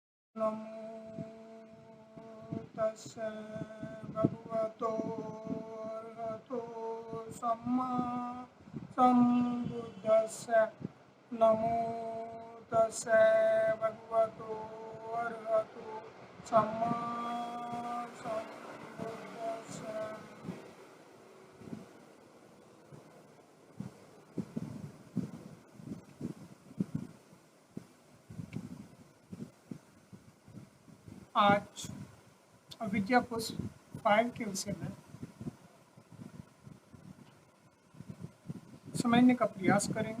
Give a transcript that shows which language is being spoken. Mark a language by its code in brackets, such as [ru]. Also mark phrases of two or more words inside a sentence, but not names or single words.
[pi] नमो तस्सै भगवतो अरहतो सम्मा सम्बुद्दस्सै। नमो तस्सै भगवतो अरहतो सम्मा सम्बुद्दस्सै। [hi] आज अविद्या पुष्प 5 के विषय में समझने का प्रयास करेंगे।